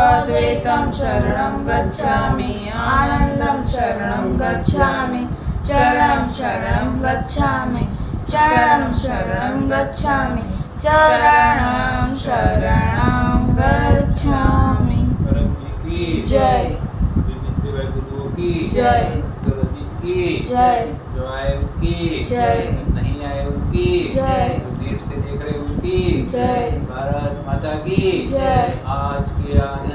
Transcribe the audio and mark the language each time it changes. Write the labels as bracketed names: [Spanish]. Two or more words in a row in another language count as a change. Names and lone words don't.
[Sanskrit] अद्वैतं शरणं गच्छामि आनन्दं शरणं गच्छामि चरणं शरणं गच्छामि चरणं शरणं गच्छामि चरणं शरणं गच्छामि। [Hindi] परम जी की जय। सभी मित्र व गुरुओं की जय। गुरु जी की जय। जो आए उनकी जय। नहीं आए उनकी जय। जो लेट से देख रहे उनकी जय। भारत माता की जय। आज के आनंद की